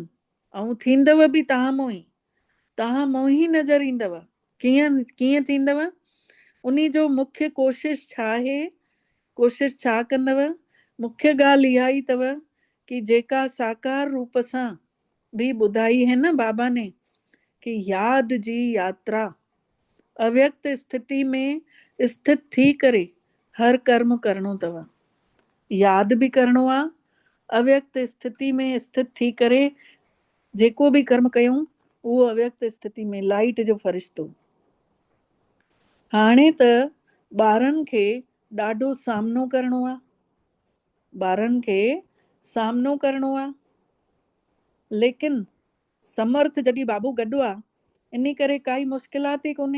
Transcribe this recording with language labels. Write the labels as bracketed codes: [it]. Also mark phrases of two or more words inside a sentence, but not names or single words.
[sd] ऐं थींदव बि तव्हां मों ई, तव्हां मों ई नज़र ईंदव। कीअं कीअं थींदव? उन जो मुख्य कोशिश छा आहे, कोशिश छा कंदव? मुख्य ॻाल्हि इहा ई अथव कि जेका साकार रूप सां भी ॿुधाई [hi] है न बाबा ने [sd] कि याद जी यात्रा, अव्यक्त स्थिति में स्थित थी करे हर कर्म करणो अथव। याद भी करणो आहे, अव्यक्त स्थिति में स्थित थी करे जेको भी कर्म कयूं उहो अव्यक्त स्थिति में, लाइट जो फ़रिश्तो। हाणे त ॿारनि खे ॾाढो सामनो करणो आहे, ॿारनि खे सामनो करणो आहे, लेकिन समर्थ जॾहिं बाबू गॾु आहे, इन करे काई मुश्किलात ई कोन्हे।